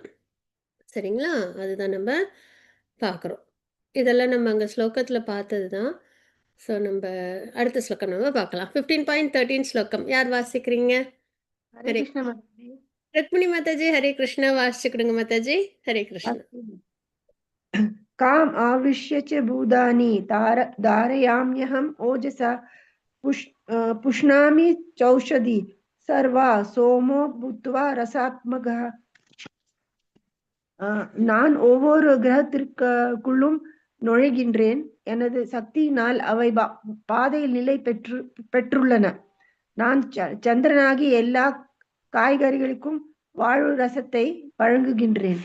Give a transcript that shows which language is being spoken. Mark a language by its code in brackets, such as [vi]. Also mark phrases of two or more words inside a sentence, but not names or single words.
[ta] சரிங்களா? அதுதான் நம்ம பார்க்குறோம். இதெல்லாம் நம்ம அங்கே ஸ்லோகத்தில் பார்த்தது தான். ஸோ நம்ம அடுத்த ஸ்லோகம் நம்ம பார்க்கலாம். 15.13 ஸ்லோகம் யார் வாசிக்கிறீங்க? [sa] हरे ஹரே [hi] कृष्ण माताजी। [ta] ருக்மிணி மாதாஜி, [sa] हरे कृष्णा [ta] வாசிச்சு கொடுங்க மாதாஜி. [sa] हरे कृष्णा. काम आविश्य च भूतानि धारयाम्यहम् ओजसा पुष्णामि चौषधि सर्वा सोमो भूत्वा रसात्मकः। [ta] நான் ஒவ்வொரு கிரகத்திற்குள்ளும் நுழைகின்றேன். எனது சக்தியினால் அவை பாதையில் நிலை பெற்றுள்ளன. நான் சந்திரனாகி எல்லா காய்கறிகளுக்கும் வாழ்வு ரசத்தை வழங்குகின்றேன்.